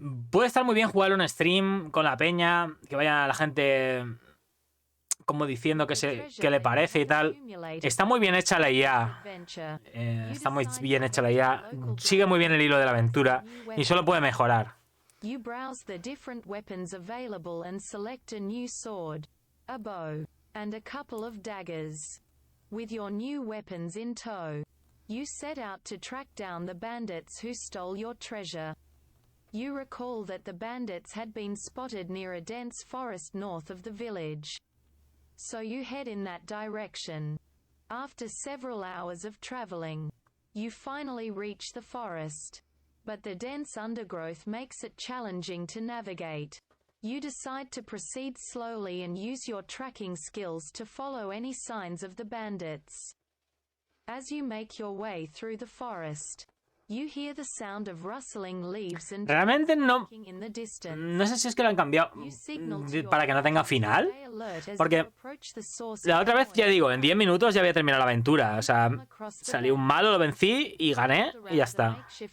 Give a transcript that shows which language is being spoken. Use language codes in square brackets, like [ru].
[es] Puede estar muy bien jugar un stream con la peña, que vaya la gente como diciendo que le parece y tal. Está muy bien hecha la IA. Está muy bien hecha la IA. Sigue muy bien el hilo de la aventura y solo puede mejorar. [en] You browse the different weapons available and select a new sword, a bow, and a couple of daggers. With your new weapons in tow, you set out to track down the bandits who stole your treasure. You recall that the bandits had been spotted near a dense forest north of the village. So you head in that direction. After several hours of traveling, you finally reach the forest. But the dense undergrowth makes it challenging to navigate. You decide to proceed slowly and use your tracking skills to follow any signs of the bandits. As you make your way through the forest, you hear the sound of rustling leaves and [es] Realmente no, [en] in the distance. [es] no sé si es que lo han cambiado para que no tenga final. Porque la otra vez, ya digo, en 10 minutos ya había terminado la aventura. O sea, salió un malo, lo vencí y gané y ya está.